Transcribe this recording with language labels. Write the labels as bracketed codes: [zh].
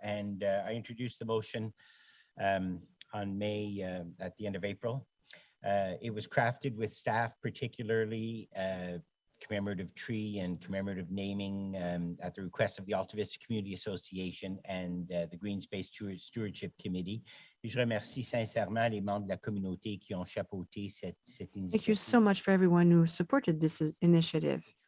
[en] And I introduced the motion on May, at the end of April. It was crafted with staff, particularly commemorative tree and commemorative naming at the request of the Alta Vista Community Association and the Green Space Stewardship Committee. [fr] Et je remercie sincèrement les membres de la communauté qui ont chapeauté cette initiative. [en] Thank you so much for everyone who supported this initiative.